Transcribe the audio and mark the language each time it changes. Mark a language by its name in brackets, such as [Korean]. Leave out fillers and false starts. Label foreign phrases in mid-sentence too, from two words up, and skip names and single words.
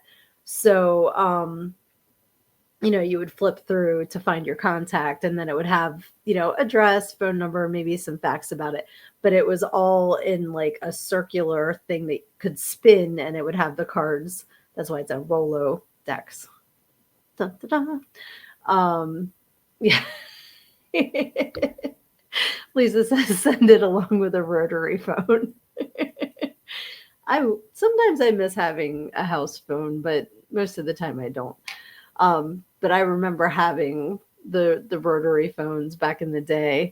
[English] So, you would flip through to find your contact, and then it would have, address, phone number, maybe some facts about it. But it was all in like a circular thing that could spin, and it would have the cards. That's why it's a Rolodex. Dun, dun, dun. Yeah. Lisa says send it along with a rotary phone. I sometimes I miss having a house phone, but most of the time I don't. But I remember having the rotary phones back in the day.